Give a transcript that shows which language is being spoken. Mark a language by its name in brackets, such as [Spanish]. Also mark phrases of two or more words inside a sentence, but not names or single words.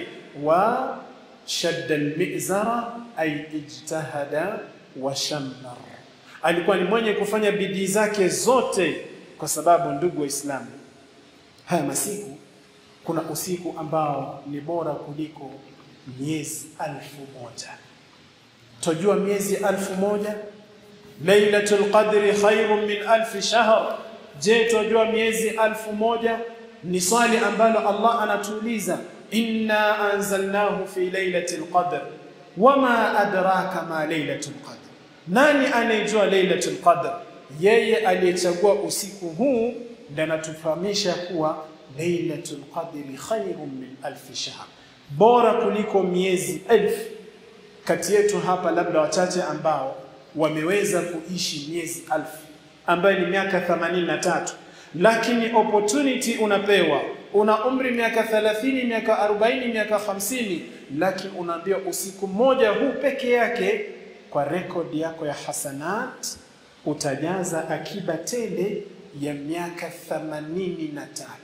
[Arabic] وشد المئزر أي اجتهد وشمر, [Swahili] alikuwa ni mwenye kufanya bidii zake zote, kwa sababu ndugu waislamu, haya masiku kuna usiku ambao ni bora kuliko miezi 1000. Tujua miezi 1000, [Arabic] ليلة القدر خير من 1000 شهر. [Swahili] Je, tujua miezi 1000? Ni swali ambalo Allah anatuuliza, [Arabic] إنا أنزلناه في ليلة القدر وما أدراك ما ليلة القدر. [Swahili] Nani anayejua [Arabic] ليلة القدر? [Swahili] Yeye aliyechagua usiku huu ndiye anatufahamisha kuwa [Arabic] ليلة القدر خير من 1000 شهر, [Swahili] bora kuliko miezi 1000. Kati yetu hapa labda wachache ambao wameweza kuishi miezi 1000, ambayo ni miaka 83, lakini opportunity unapewa, una umri miaka 30, miaka 40, miaka 50, lakini unaambiwa usiku mmoja huu peke yake kwa rekodi yako ya hasanat utajaza akiba tele ya miaka 83.